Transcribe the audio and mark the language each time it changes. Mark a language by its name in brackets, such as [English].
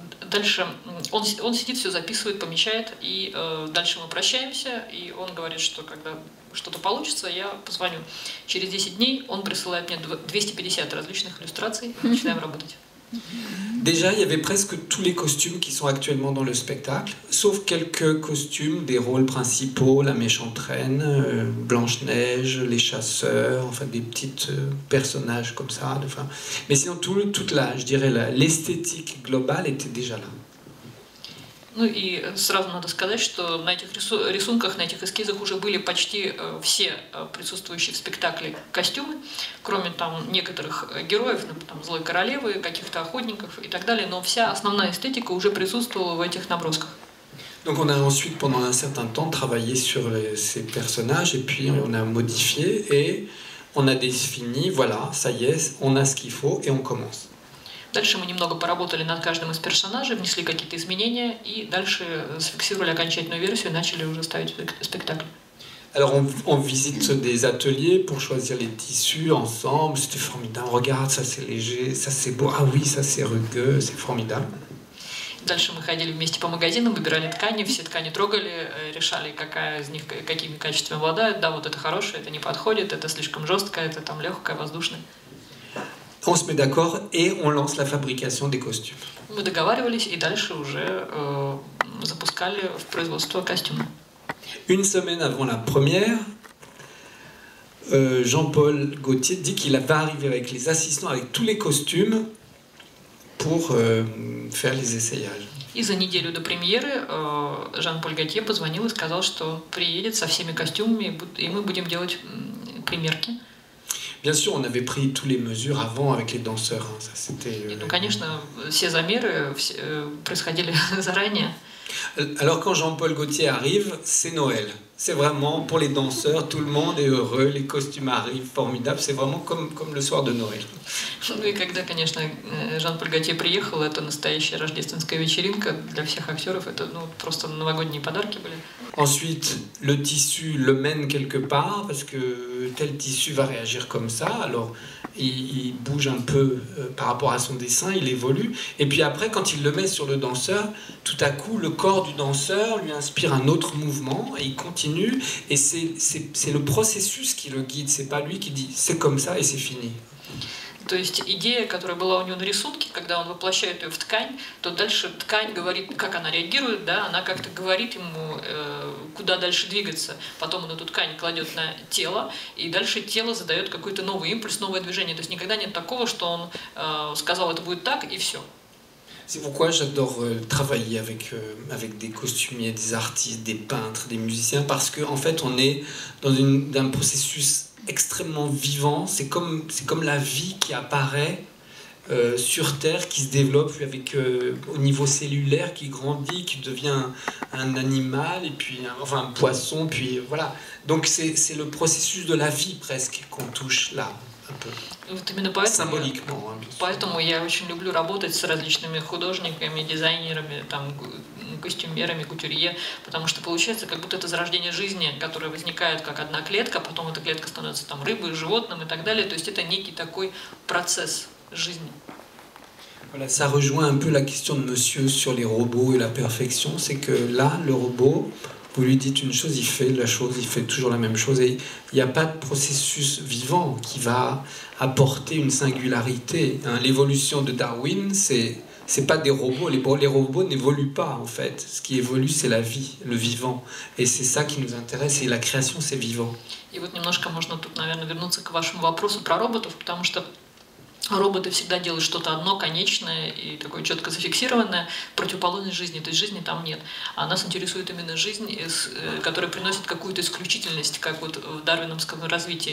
[Russian] Дальше он сидит, все записывает, помечает, и дальше мы прощаемся, и он говорит, что когда что-то получится, я позвоню. Через 10 дней он присылает мне 250 различных иллюстраций, и мы начинаем работать. [French] Déjà, il y avait presque tous les costumes qui sont actuellement dans le spectacle, sauf quelques costumes des rôles principaux, la méchante reine, Blanche-Neige, les chasseurs, enfin des petits personnages comme ça. Enfin, mais sinon, toute je dirais l'esthétique globale était déjà là. [Russian] Ну и сразу надо сказать, что на этих рисунках, на этих эскизах уже были почти все присутствующие в спектакле костюмы, кроме там некоторых героев, там, Злой Королевы, каких-то охотников и так далее, но вся основная эстетика уже присутствовала в этих набросках. [French] Donc on a ensuite, pendant un certain temps, travaillé sur ces personnages, et puis on a modifié, et on a défini, voilà, ça y est, on a ce qu'il faut, et on commence. [Russian] Дальше мы немного поработали над каждым из персонажей, внесли какие-то изменения, и дальше зафиксировали окончательную версию и начали уже ставить спектакль. [French] Alors on visite des ateliers pour choisir les tissus ensemble, c'était formidable, regarde, ça c'est léger, ça c'est beau, ah oui, ça c'est rugueux, c'est formidable. [Russian] Дальше мы ходили вместе по магазинам, выбирали ткани, все ткани трогали, решали, какая из них какими качествами обладает, да, вот это хорошее, это не подходит, это слишком жесткое, это там легкое, воздушное. [French] On se met d'accord et on lance la fabrication des costumes. [Russian] Мы договаривались и дальше уже запускали в производство костюма. [French] Une semaine avant la première, Jean-Paul Gaultier dit qu'il va arriver avec les assistants, avec tous les costumes, pour faire les essayages. [Russian] И за неделю до премьеры Жан-Поль Готье позвонил и сказал, что приедет со всеми костюмами, и мы будем делать примерки. [French] Bien sûr, on avait pris toutes les mesures avant avec les danseurs. Hein. Ça, c'était, [Russian] Ну, конечно, все замеры происходили заранее. [French] Alors quand Jean-Paul Gaultier arrive, c'est Noël. C'est vraiment pour les danseurs, tout le monde est heureux, les costumes arrivent, formidable. C'est vraiment comme le soir de Noël. [Russian] Ну и когда, конечно, Жан-Поль Готье приехал, это настоящая рождественская вечеринка для всех актеров. Это просто новогодние подарки были. [French] Ensuite, le tissu le mène quelque part parce que tel tissu va réagir comme ça. Alors, il bouge un peu par rapport à son dessin, il évolue. Et puis après, quand il le met sur le danseur, tout à coup, le corps du danseur lui inspire un autre mouvement et il continue. Et c'est le processus qui le guide. C'est pas lui qui dit c'est comme ça et c'est fini. [Russian] То есть идея, которая была у него на рисунке, когда он воплощает ее в ткань, то дальше ткань говорит, как она реагирует, да, она как-то говорит ему, куда дальше двигаться. Потом он эту ткань кладет на тело, и дальше тело задает какой-то новый импульс, новое движение. То есть никогда нет такого, что он сказал, это будет так, и все. [French] C'est pourquoi j'adore travailler avec des costumiers, des artistes, des peintres, des musiciens, parce qu'en fait, on est dans un processus extrêmement vivant. C'est comme la vie qui apparaît sur Terre qui se développe avec, au niveau cellulaire, qui grandit, qui devient un animal, et puis un poisson, puis voilà. Donc c'est le processus de la vie presque qu'on touche là, un peu. [Russian] Вот именно поэтому, [French] Symboliquement. [Russian] поэтому я очень люблю работать с различными художниками, дизайнерами, там, костюмерами, кутюрье, потому что получается, как будто это зарождение жизни, которое возникает как одна клетка, потом эта клетка становится там рыбой, животным и так далее. То есть это некий такой процесс жизни. [French] Voilà, ça rejoint un peu la question de monsieur sur les robots et la perfection, c'est que là, le robot, vous lui dites une chose, il fait la chose, il fait toujours la même chose, et il n'y a pas de processus vivant qui va apporter une singularité. Hein. L'évolution de Darwin, c'est pas des robots, les robots n'évoluent pas en fait. Ce qui évolue, c'est la vie, le vivant, et c'est ça qui nous intéresse, et la création, c'est vivant. [Russian] И вот немножко можно тут, наверное, вернуться к вашему вопросу про роботов, потому что роботы всегда делают что-то одно, конечное и такое четко зафиксированное, противоположность жизни, то есть жизни там нет. А нас интересует именно жизнь, которая приносит какую-то исключительность, как вот в дарвиновском развитии.